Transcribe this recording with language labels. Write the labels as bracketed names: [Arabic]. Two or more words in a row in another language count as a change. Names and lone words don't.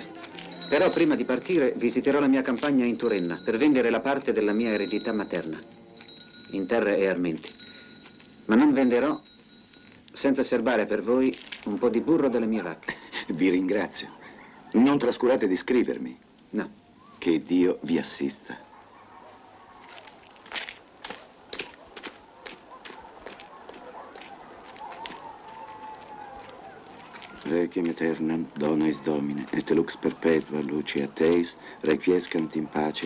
[Italian] Però prima di partire visiterò la mia campagna in Turenna per vendere la parte della mia eredità materna, in terre e armenti. Ma non venderò senza serbare per voi un po' di burro delle mie vacche. Vi ringrazio. Non trascurate di scrivermi. No. Che Dio vi assista. [Latin] Requiem aeternam, dona eis Domine, et lux perpetua luce a Teis, requiescant in pace.